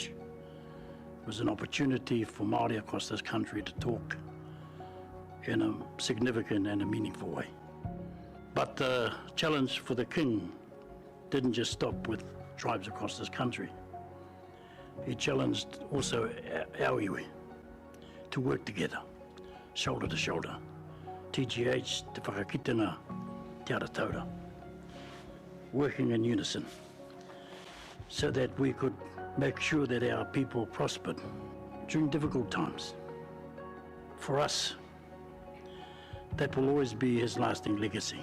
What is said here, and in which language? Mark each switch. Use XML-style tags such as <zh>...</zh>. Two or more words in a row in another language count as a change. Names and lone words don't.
<en>It was an opportunity for Māori across this country to talk in a significant and a meaningful way. But the challenge for the King didn't just stop with tribes across this country. He challenged also our iwi to work together, shoulder to shoulder. TGH, te whakakitenga, te ara-taura, working in unison so that we could make sure that our people prospered during difficult times. For us, that will always be his lasting legacy.</en>